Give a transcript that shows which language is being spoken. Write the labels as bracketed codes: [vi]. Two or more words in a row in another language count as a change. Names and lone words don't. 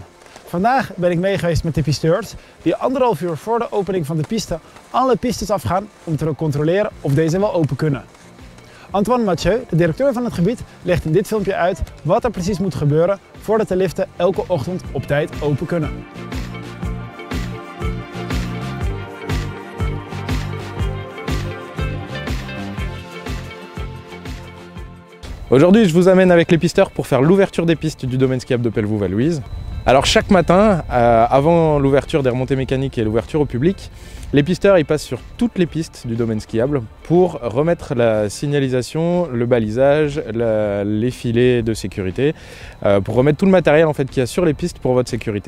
[nl] Vandaag ben ik mee geweest met de pisteurs die 1,5 uur voor de opening van de piste alle pistes afgaan om te controleren of deze wel open kunnen. Antoine Mathieu, de directeur van het gebied, legt in dit filmpje uit wat er precies moet gebeuren voordat de liften elke ochtend op tijd open kunnen. [fr] Aujourd'hui, je vous amène avec les pisteurs pour faire l'ouverture des pistes du domaine skiable de Pelvoux-Vallouise. Alors chaque matin, avant l'ouverture des remontées mécaniques et l'ouverture au public, les pisteurs ils passent sur toutes les pistes du domaine skiable pour remettre la signalisation, le balisage, les filets de sécurité, pour remettre tout le matériel en fait, qu'il y a sur les pistes pour votre sécurité.